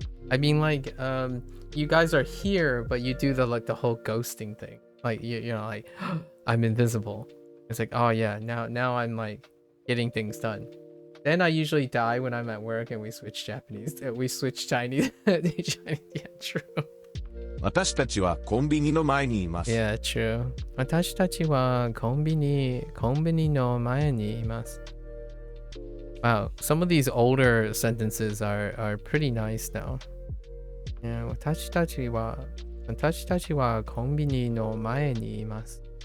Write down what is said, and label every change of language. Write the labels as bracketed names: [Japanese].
[English] I mean, like, you guys are here, but you do the whole ghosting thing. Like, you know, like, I'm invisible. It's like, oh yeah, now I'm like getting things done. Then I usually die when I'm at work and we switch Japanese. We switch Chinese. Chinese. Yeah, true. [Japanese] 私たちはコンビニの前にいます。 [English] Yeah, true. [Japanese] 私たちはコンビニの前にいます. [English] Wow, some of these older sentences are pretty nice now. [Japanese] Yeah, 私たちはコンビニの前にいます.